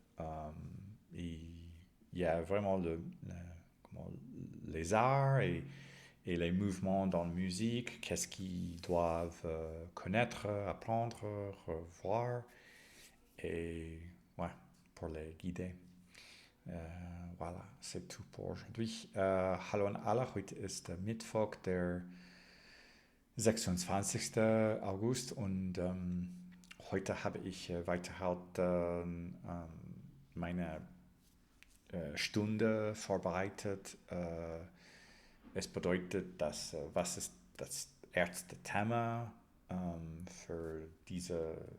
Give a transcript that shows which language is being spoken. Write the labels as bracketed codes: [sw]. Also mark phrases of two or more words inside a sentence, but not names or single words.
[fr] Il y a vraiment les arts et les mouvements dans la musique, qu'est-ce qu'ils doivent connaître, apprendre, revoir, et ouais, pour les guider. Voilà, c'est tout pour aujourd'hui. [de] Hallo an alle, heute ist der Mittwoch, der 26. August, und heute habe ich weiterhin meine Stunde vorbereitet. Es bedeutet, dass was ist das erste Thema für diese